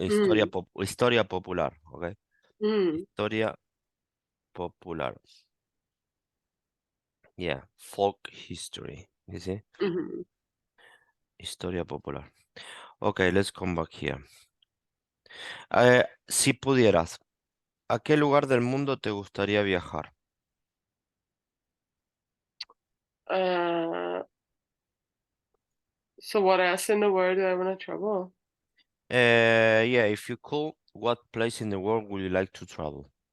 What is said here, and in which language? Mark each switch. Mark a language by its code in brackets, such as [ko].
[es] Mm. historia popular, okay? Mm. Historia popular. [en] Yeah, folk history. You see? Hmm. [es] Historia popular. [en] Okay, let's come back here. [es] Si pudieras, ¿a qué lugar del mundo te gustaría viajar? [en] Uh, so what else in the world do I want to travel? Yeah, if you could, what place in the world would you like to travel?